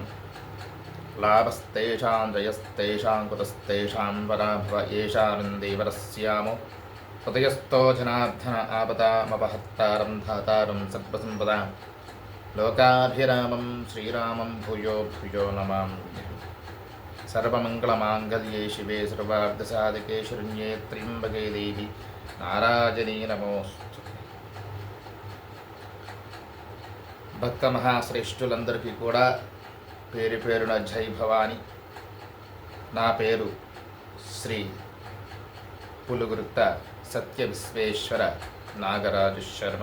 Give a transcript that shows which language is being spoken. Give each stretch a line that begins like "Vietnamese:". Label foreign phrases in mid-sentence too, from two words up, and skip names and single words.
Sanskrit: लाभस्तेषां जयस्तेषां कुतस्तेषां पराभव येषानन्देवरस्यामो हृदयस्थो जनार्दन आपदामपहत्तारं धातारं सर्वसम्पदां लोकाभिरामं श्रीरामं भूयो भूयो नमाम्यहम्। सर्वमङ्गलमाङ्गल्ये शिवे सर्वार्धसाधके शरण्ये त्र्यम्बके देवी नारायणी नमोऽस्तु।
Telugu: భక్త మహాశ్రేష్ఠులందరికీ కూడా పేరు పేరున జై భవాని. నా పేరు శ్రీ పులుగుర్త సత్య విశ్వేశ్వర నాగరాజు శర్మ.